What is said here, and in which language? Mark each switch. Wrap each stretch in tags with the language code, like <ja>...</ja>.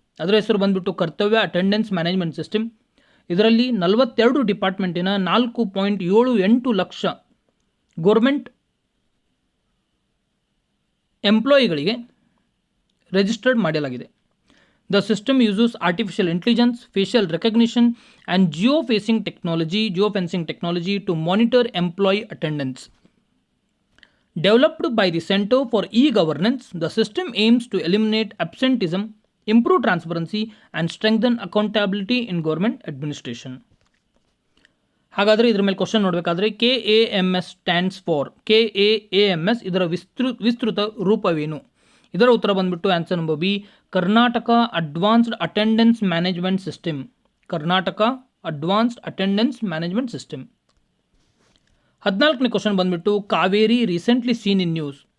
<kn>ಅದರ ಹೆಸರು ಬಂದುಬಿಟ್ಟು ಕರ್ತವ್ಯ ಅಟೆಂಡೆನ್ಸ್ ಮ್ಯಾನೇಜ್ಮೆಂಟ್ ಸಿಸ್ಟಮ್. ಇದರಲ್ಲಿ 42 ಡಿಪಾರ್ಟ್ಮೆಂಟಿನ 4.78 ಲಕ್ಷ ಗೌರ್ಮೆಂಟ್ ಎಂಪ್ಲಾಯಿಗಳಿಗೆ ರಿಜಿಸ್ಟರ್ಡ್ ಮಾಡಲಾಗಿದೆ.</kn> <en>The system uses artificial intelligence, facial recognition and geofencing technology to monitor employee attendance. Developed by the Center for E-Governance, the system aims to eliminate absenteeism, improve transparency, and strengthen accountability in government administration.</en> <kn>ಹಾಗಾದರೆ ಇದರ ಮೇಲೆ question ನೋಡಬೇಕಾದ್ರೆ KAMS</kn> <en>Stands for.</en> <kn>KAMS ಇದರ ವಿಸ್ತೃತ ರೂಪವೇನು? ಇದರ ಉತ್ತರ ಬಂದುಬಿಟ್ಟು answer number B, Karnataka advanced attendance management system. Karnataka advanced attendance management system. 14ನೇ question ಬಂದುಬಿಟ್ಟು</kn> <en>Kaveri recently seen in news.</en>